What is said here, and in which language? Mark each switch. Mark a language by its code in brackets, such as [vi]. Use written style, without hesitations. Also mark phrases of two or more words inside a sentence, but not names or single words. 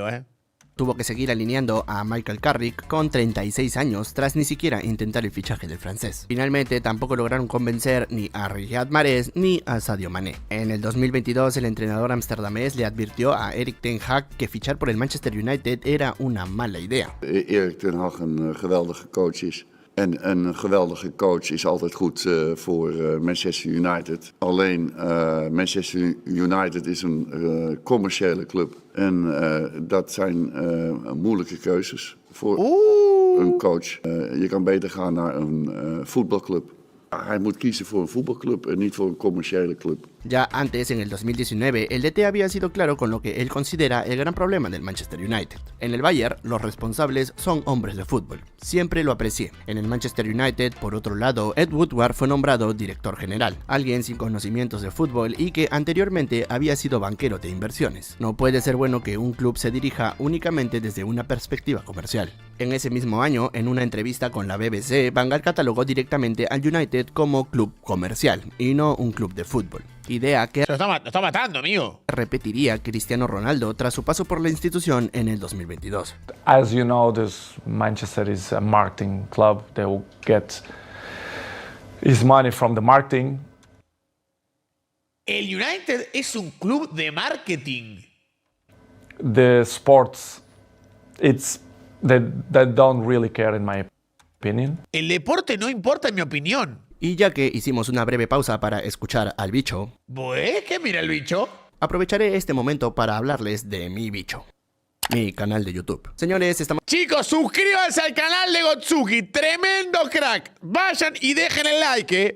[es] Tuvo que seguir alineando a Michael Carrick con 36 años tras ni siquiera intentar el fichaje del francés. Finalmente tampoco lograron convencer ni a Riyad Mahrez ni a Sadio Mané. En el 2022 el entrenador amsterdamés le advirtió a Erik ten Hag que fichar por el Manchester United era una mala idea. [nl] Erik ten Hag een geweldige coach is. En een geweldige coach is altijd goed voor Manchester United. Alleen Manchester United is een commerciële club. En dat zijn moeilijke keuzes voor een coach. Je kan beter gaan naar een voetbalclub. Hij moet kiezen voor een voetbalclub en niet voor een commerciële club. [es] Ya antes, en el 2019, el DT había sido claro con lo que él considera el gran problema del Manchester United. En el Bayern, los responsables son hombres de fútbol. Siempre lo aprecié. En el Manchester United, por otro lado, Ed Woodward fue nombrado director general, alguien sin conocimientos de fútbol y que anteriormente había sido banquero de inversiones. No puede ser bueno que un club se dirija únicamente desde una perspectiva comercial. En ese mismo año, en una entrevista con la BBC, Van Gaal catalogó directamente al United como club comercial y no un club de fútbol. idea que Lo está matando, amigo. repetiría Cristiano Ronaldo tras su paso por la institución en el 2022. [en] As you know, Manchester is a marketing club. They will get his money from the marketing. [es] El United es un club de marketing. [en] The sports, they don't really care, in my opinion. [es] El deporte no importa en mi opinión. Y ya que hicimos una breve pausa para escuchar al bicho, ¿Qué mira el bicho? aprovecharé este momento para hablarles de mi bicho, mi canal de YouTube. Señores, estamos Chicos, suscríbanse al canal de Gotsuki. Tremendo crack. Vayan y dejen el like,